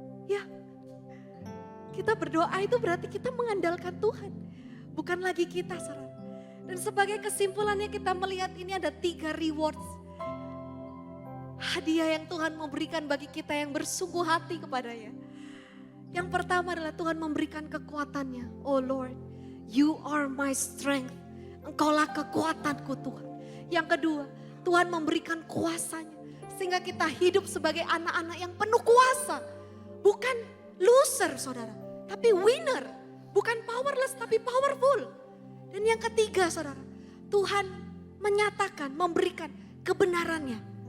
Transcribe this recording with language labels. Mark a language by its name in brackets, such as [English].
[Indonesian] Ya, kita berdoa itu berarti kita mengandalkan Tuhan. Bukan lagi kita, saudara. Dan sebagai kesimpulannya kita melihat ini ada 3 rewards. Hadiah yang Tuhan memberikan bagi kita yang bersungguh hati kepadanya. Yang pertama adalah Tuhan memberikan kekuatannya. [English] Oh Lord, you are my strength. [Indonesian] Engkaulah kekuatanku Tuhan. Yang kedua, Tuhan memberikan kuasanya. Sehingga kita hidup sebagai anak-anak yang penuh kuasa. Bukan loser saudara, tapi winner. Bukan powerless tapi powerful. Dan yang ketiga saudara, Tuhan menyatakan, memberikan kebenarannya.